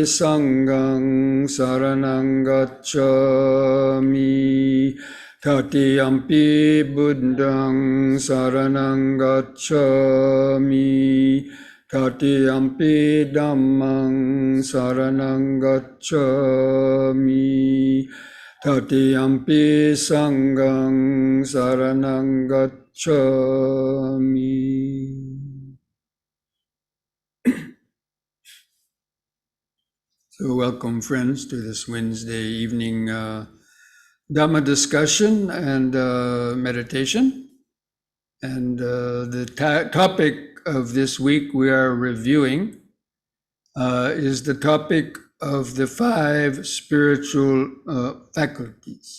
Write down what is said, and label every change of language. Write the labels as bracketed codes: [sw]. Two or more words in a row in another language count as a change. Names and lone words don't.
[pi] Sanghang saranang gacchami, Tatiyampi Buddhang saranang gacchami, Tatiyampi Dhammang saranang gacchami, Tatiyampi Sanghang saranang gacchami. [en] So welcome, friends, to this Wednesday evening Dhamma discussion and meditation. And the topic of this week we are reviewing is the topic of the 5 spiritual faculties.